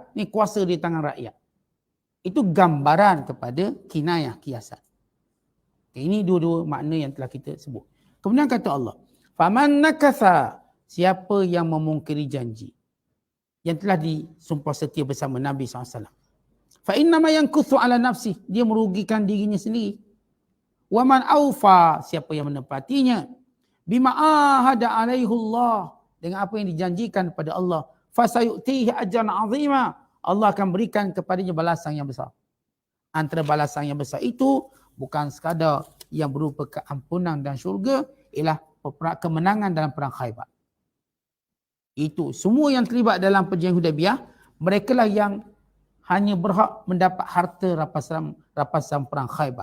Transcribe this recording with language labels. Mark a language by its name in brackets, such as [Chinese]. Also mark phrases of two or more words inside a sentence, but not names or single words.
[Malay] Ni kuasa di tangan rakyat. Itu gambaran kepada kinayah, kiasan. Okay, ini dua-dua makna yang telah kita sebut. Kemudian kata Allah, [Arabic] فمن نكث, [Malay] siapa yang memungkiri janji yang telah disumpah setia bersama Nabi SAW. [Arabic] فإنما ينكث على نفسه, [Malay] dia merugikan dirinya sendiri. [Arabic] ومن أوفى, [Malay] siapa yang menepatinya, [Arabic] بما عاهد عليه الله, [Malay] dengan apa yang dijanjikan kepada Allah, [Arabic] فسيؤتيه أجرا عظيما, [Malay] Allah akan berikan kepadanya balasan yang besar. Antara balasan yang besar itu bukan sekadar yang berupa keampunan dan syurga, ialah kemenangan dalam perang Khaybar. Itu semua yang terlibat dalam perjanjian Hudaybiyah, mereka lah yang hanya berhak mendapat harta rampasan perang Khaybar.